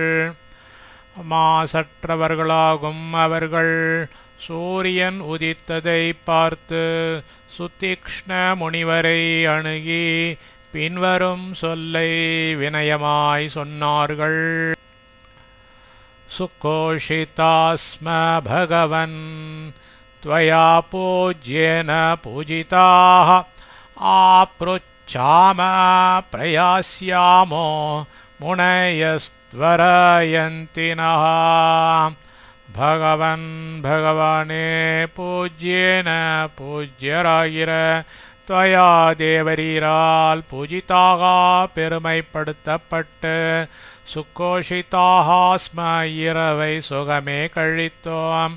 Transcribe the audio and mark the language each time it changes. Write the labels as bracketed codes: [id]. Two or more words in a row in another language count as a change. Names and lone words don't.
[ta] மாசற்றவர்களாகும் அவர்கள் சூரியன் உதித்ததை பார்த்து சுதீக்ஷ்ண முனிவரை அணுகி பின்வரும் சொல்லை வினயமாய் சொன்னார்கள். [sa] सुखोषिताःस्म भगवन् त्वया पूज्येन पूजिताः आप्रोच्चाम प्रयास्यामो मुनयस्त्वरयन्ति नः பகவன் பகவானே பூஜ்யேன பூஜ்யராகிற त्वया தேவரீரால் பூஜிதாக பெருமைப்படுத்தப்பட்டு सुखोषिताः स्म [ta] இரவை சுகமே கழித்தோம்.